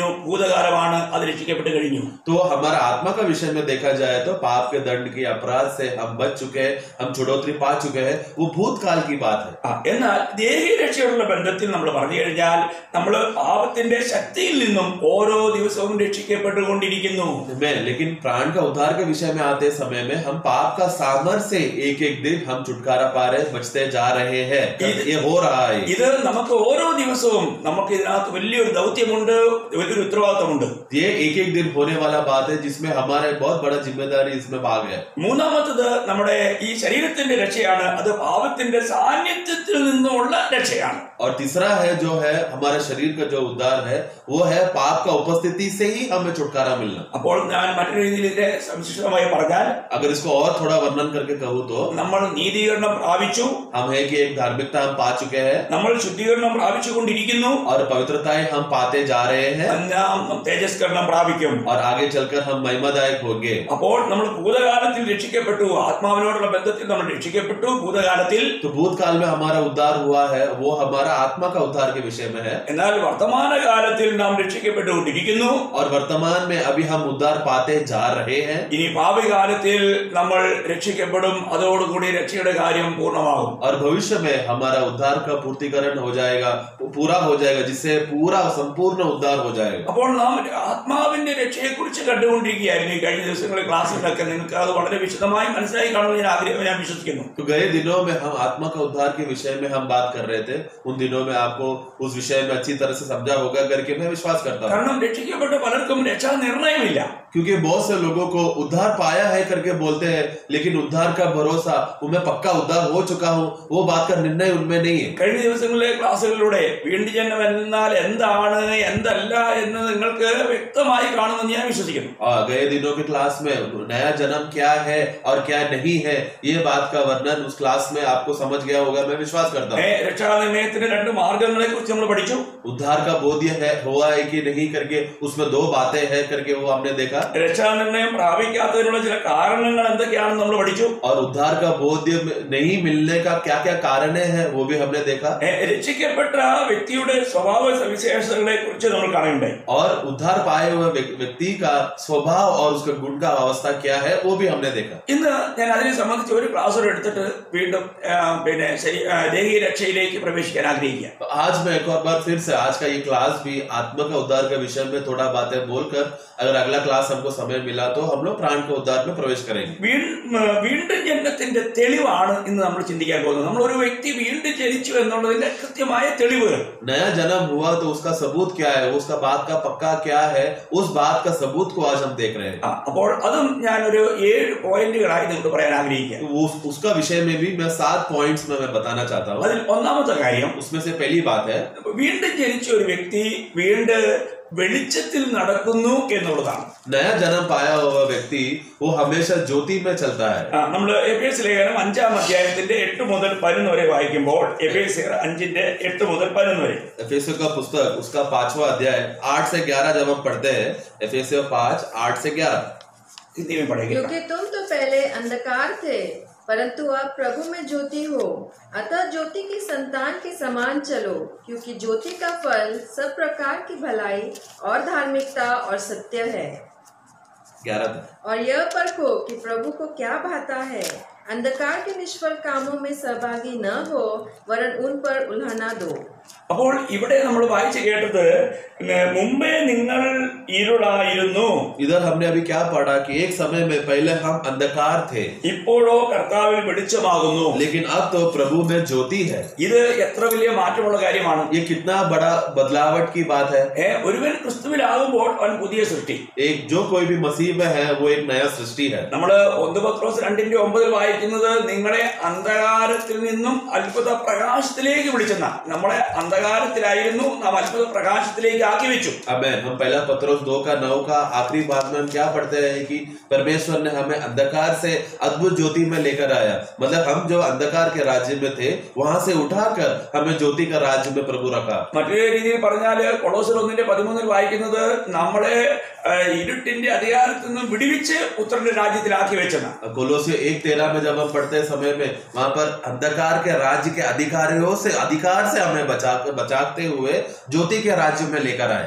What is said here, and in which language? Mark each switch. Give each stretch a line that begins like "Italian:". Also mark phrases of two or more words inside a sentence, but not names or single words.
Malayalam: ഭൂതകാലമാണ് അത് രക്ഷിക്കപ്പെട്ട് കഴിഞ്ഞു.
Hindi: तो हमारा आत्मा का विषय में देखा जाए तो पाप के दंड की, अपराध से हम बच चुके हैं, हम छुड़ौती पा चुके हैं, वो भूतकाल की बात है.
Malayalam: എന്നാൽ ദേഹി രക്ഷയോടുള്ള ബന്ധത്തിൽ നമ്മൾ പറഞ്ഞു കഴിഞ്ഞാൽ നമ്മൾ പാപത്തിന്റെ ശക്തിയിൽ നിന്നും ഓരോ ദിവസവും രക്ഷിക്കപ്പെട്ടുകൊണ്ടിരിക്കുന്നു.
Hindi: लेकिन प्राण का उद्धार के विषय में आते समय में हम पाप का सामर्थ्य से एक एक दिन हम छुटकारा पा रहे, बचते जा रहे हैं. ये हो रहा है.
Malayalam: ഇത് നമുക്ക് ഓരോ ദിവസവും നമുക്ക് ഇതിനകത്ത് വലിയൊരു ദൗത്യമുണ്ട്, വലിയൊരു ഉത്തരവാദിത്തമുണ്ട്.
Hindi: ये एक एक दिन होने वाला बात है जिसमें हमारे बहुत बड़ा जिम्मेदारी इसमें भाग है.
Malayalam: മൂന്നാമത്തത് നമ്മുടെ ഈ ശരീരത്തിന്റെ രക്ഷയാണ്. അത് പാപത്തിന്റെ സാന്നിധ്യത്തിൽ നിന്നുമുള്ള രക്ഷയാണ്.
Hindi: और तीसरा है जो है हमारे शरीर का जो उद्धार है, वो है पाप का उपस्थिति से ही हमें छुटकारा मिलना.
Malayalam: അപ്പോൾ ഞാൻ മറ്റൊരു രീതിയിൽ ഇതിനെ സംക്ഷിപ്തമായി പറഞ്ഞാൽ,
Hindi: अगर इसको और थोड़ा वर्णन करके कहूँ तो
Malayalam: നമ്മൾ നീതീകരണം പ്രാപിച്ചു,
Hindi: हम है कि एक धार्मिकता हम पा चुके हैं,
Malayalam: നമ്മൾ ശുദ്ധീകരണം പ്രാപിച്ചുകൊണ്ടിരിക്കുന്നു,
Hindi: और पवित्रताएं हम पाते जा रहे हैं,
Malayalam: നാം തേജസ്കരണം പ്രാപിക്കും.
Hindi: और आगे चलकर हम महिमादायक होंगे.
Malayalam: അപ്പോൾ നമ്മൾ ഭൂതകാലത്തിൽ രക്ഷിക്കപ്പെട്ടു, ആത്മാവിനോടുള്ള ബന്ധത്തിൽ നമ്മൾ രക്ഷിക്കപ്പെട്ടു ഭൂതകാലത്തിൽ.
Hindi: तो भूतकाल में हमारा उद्धार हुआ है, वो हमारा आत्मा का उद्धार के विषय में है.
Malayalam: എന്നാൽ വർത്തമാനകാലത്തിൽ നാം രക്ഷിക്കപ്പെട്ടുകൊണ്ടിരിക്കുന്നു.
Hindi: और वर्तमान में अभी हम उद्धार पाते जा रहे हैं.
Malayalam: ഇനി ഭാവികാലത്തിൽ നമ്മൾ രക്ഷിക്കപ്പെടും, അതോടുകൂടി രക്ഷയുടെ കാര്യം പൂർണ്ണമാകും.
Hindi: और भविष्य में हमारा उद्धार का पूर्तिकरण हो जाएगा, पूरा हो जाएगा, जिससे पूरा संपूर्ण उद्धार हो जाएगा.
Malayalam: അപ്പോൾ നാം ആത്മാവിന്റെ രക്ഷയെ കുറിച്ച് കണ്ടുകൊണ്ടിരിക്കുകയായിരുന്നു. ഈ കഴിഞ്ഞ ദിവസങ്ങളിലെ ക്ലാസ്സുകളൊക്കെ നിങ്ങൾക്ക് അത് വളരെ വിശദമായി മനസ്സിലായി കാണുമെന്ന് ഞാൻ വിശ്വസിക്കുന്നു.
Hindi: तो गए दिनों में हम आत्मा का उद्धार के विषय में हम बात कर रहे थे. उन दिनों में आपको उस विषय में अच्छी तरह से समझा होगा करके मैं विश्वास करता हूँ.
Malayalam: കാരണം രക്ഷിക്കപ്പെട്ട പലർക്കും രക്ഷാ നിർണയമില്ല.
Hindi: क्योंकि बहुत से लोगों को उद्धार पाया है करके बोलते हैं, लेकिन उद्धार का भरोसा, मैं पक्का उद्धार हो चुका हूँ, वो बात का निर्णय उनमें नहीं है.
Malayalam: കഴിഞ്ഞ ദിവസങ്ങളിലെ ക്ലാസ്സുകളിലൂടെ വീണ്ടും ജന്മം എന്നാൽ എന്താണ് എന്തല്ല എന്ന് നിങ്ങൾക്ക് വ്യക്തമായി കാണുമെന്ന് ഞാൻ വിശ്വസിക്കുന്നു.
Hindi: गए दिनों के क्लास में नया जन्म क्या है और क्या नहीं है, ये बात का वर्णन उस क्लास में आपको समझ गया होगा, मैं विश्वास करता हूँ.
Malayalam: രക്ഷാനിർണയത്തിന്റെ രണ്ട് മാർഗങ്ങളെ കുറിച്ച് നമ്മൾ പഠിച്ചു.
Hindi: उद्धार का बोध्य है हुआ है कि नहीं करके उसमें दो बातें हैं करके वो हमने देखा.
Malayalam: രക്ഷാനിർണയം പ്രാപിക്കാത്തതിനുള്ള ചില കാരണങ്ങൾ എന്തൊക്കെയാണെന്ന് നമ്മൾ പഠിച്ചു.
Hindi: और उद्धार का बोध्य नहीं मिलने का क्या क्या कारण है वो भी हमने देखा.
Malayalam: രക്ഷിക്കപ്പെട്ട വ്യക്തിയുടെ സ്വഭാവ സവിശേഷതകളെ കുറിച്ച് നമ്മൾ കാണുന്നുണ്ട്.
Hindi: और उद्धार पाए हुए व्यक्ति का स्वभाव और उसका गुण का अवस्था क्या है वो भी हमने देखा.
Malayalam: ഇന്ന് ഞാൻ അതിനെ സംബന്ധിച്ച് ഒരു ക്ലാസ് എടുത്തിട്ട് വീണ്ടും ദേഹീയ രക്ഷയിലേക്ക് പ്രവേശിക്കാൻ ആഗ്രഹിക്കുക.
Hindi: तो आज मैं एक और बार फिर से आज का ये क्लास भी आत्मा का उद्धार के विषय में थोड़ा बातें बोलकर, अगर अगला क्लास हमको समय मिला तो हम लोग प्राण के उद्धार में प्रवेश करेंगे.
Malayalam: വീണ്ടും ജന്മത്തിന്റെ തെളിവാണ് ഇന്ന് നമ്മൾ ചിന്തിക്കാൻ പോകുന്നത്. നമ്മൾ ഒരു വ്യക്തി വീണ്ടും ജനിച്ചു എന്നുള്ളതിന്റെ കൃത്യമായ തെളിവുകൾ.
Hindi: नया जन्म हुआ तो उसका सबूत क्या है, उसका बात का पक्का क्या है, उस बात का सबूत को आज हम देख रहे हैं.
Malayalam: അപ്പോൾ അതും ഞാനൊരു 7 പോയിന്റുകളായി നിങ്ങൾക്ക് പറയാൻ ആഗ്രഹിക്കുക.
Hindi: उसका विषय में भी मैं 7 पॉइंट्स में मैं बताना चाहता हूँ.
Malayalam: അതിൽ ഒന്നാമത്തെ കാര്യം,
Hindi: उसमें से पहली बात है,
Malayalam: വീണ്ടും ജനിച്ച ഒരു വ്യക്തി വീണ്ടും വെളിച്ചത്തിൽ നടക്കുന്നു എന്നുള്ളതാണ്.
Hindi: नया जन्म पाया हुआ व्यक्ति वो हमेशा ज्योति में चलता है.
Malayalam: നമ്മൾ എഫേസ്യ ലേഖനം 5-ാം അധ്യായത്തിന്റെ 8 മുതൽ 11 വരെ വായിക്കുമ്പോൾ, എഫേസ്യർ 5-ന്റെ 8 മുതൽ 11 വരെ,
Hindi: एफेसियों का पुस्तक उसका 5वां अध्याय 8 से 11 जब हम पढ़ते हैं, एफेसियों 5 8 से 11, हिंदी में पढ़ेंगे. क्योंकि तुम तो पहले अंधकार थे, परंतु अब प्रभु में ज्योति हो, अतः ज्योति की संतान के समान चलो, क्योंकि ज्योति का फल सब प्रकार की भलाई और धार्मिकता और सत्य है। 11 और यह परखो कि प्रभु को क्या भाता है। अंधकार के निष्फल कामों में सहभागी न हो, वरन उन पर उल्हाना दो।
Malayalam: അപ്പോൾ ഇവിടെ നമ്മൾ വായിച്ചു കേട്ടത് മുമ്പേ നിങ്ങൾ ഇരുളായിരുന്നു,
Hindi: इधर हमने अभी क्या पढ़ा कि एक समय में पहले हम अंधकार थे,
Malayalam: ഇപ്പോഴോ കർത്താവിൽ വെളിച്ചമാകുന്നു.
Hindi: लेकिन अब तो प्रभु में ज्योति है।
Malayalam: ഇത് എത്ര വലിയ മാറ്റമുള്ള കാര്യമാണ്.
Hindi: ये कितना बड़ा बदलावट की बात है।
Malayalam: ഒരുവൻ ക്രിസ്തുവിലാകുമ്പോൾ അവൻ പുതിയ സൃഷ്ടി.
Hindi: एक जो कोई भी मसीह में है वो एक नया सृष्टि है।
Malayalam: നമ്മൾ 1 പത്രോസ് 2:9 വായിക്കുന്നത് നിങ്ങളെ അന്ധകാരത്തിൽ നിന്നും അത്ഭുത പ്രകാശത്തിലേക്ക് വിളിച്ചെന്ന. നമ്മളെ അന്ധകാരത്തിലായിരുന്നു, നാം അത്ഭുത പ്രകാശത്തിലേക്ക് ആക്കി വെച്ചു.
Hindi: आमेन। हम पहला पत्रोस 2:9 का आखिरी भाग में हम क्या पढ़ते हैं कि परमेश्वर ने हमें अंधकार से अद्भुत ज्योति में लेकर आया। मतलब हम जो अंधकार के राज्य में थे वहां से उठाकर हमें ज्योति का राज्य में प्रभु रखा।
Malayalam: മറ്റൊരു രീതിയിൽ പറഞ്ഞാൽ കൊളോസ്യർ 1:13 വായിക്കുന്നത് നമ്മളെ ഇരുട്ടിന്റെ അധികാരത്തിൽ നിന്നും വിടുവിച്ച് പുത്രന്റെ രാജ്യത്തിലാക്കി വെച്ചെന്ന.
Hindi: कोलोसियो 1:13 में जब हम पढ़ते समय में वहां पर अंधकार के राज्य के अधिकार से हमें बचाते हुए ज्योति के राज्य में लेकर आए।